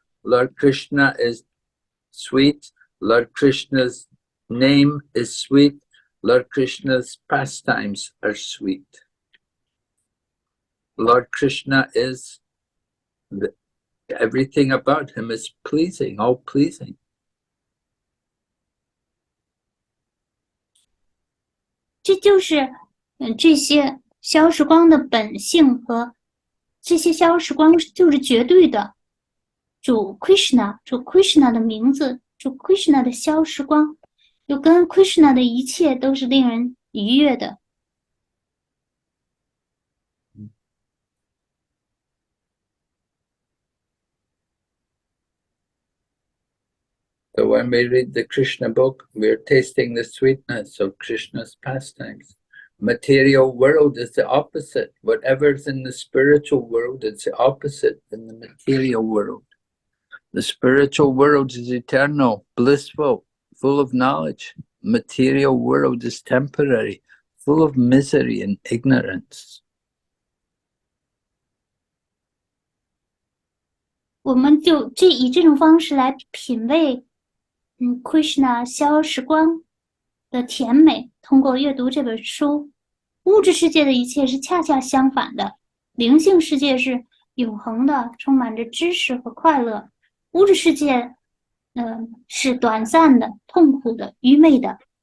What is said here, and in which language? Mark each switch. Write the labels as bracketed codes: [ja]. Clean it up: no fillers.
[en] Lord Krishna is sweet. Lord Krishna's name is sweet. Lord Krishna's pastimes are sweet. Lord Krishna is, everything about him is pleasing, all pleasing. [zh] 这就是这些消时光的本性和这些消时光就是绝对的。主 Krishna 的名字，主 Krishna 的消时光，就跟 Krishna 的一切都是令人愉悦的。 [en] So when we read the Krishna book, we're tasting the sweetness of Krishna's pastimes. Material world is the opposite. Whatever's in the spiritual world, it's the opposite in the material world. The spiritual world is eternal, blissful, full of knowledge. Material world is temporary, full of misery and ignorance. [zh] 我们就以这种方式来品味Krishna 消时光的甜美，通过阅读这本书，物质世界的一切是恰恰相反的，灵性世界是永恒的，充满着知识和快乐，物质世界是短暂的、痛苦的、愚昧的。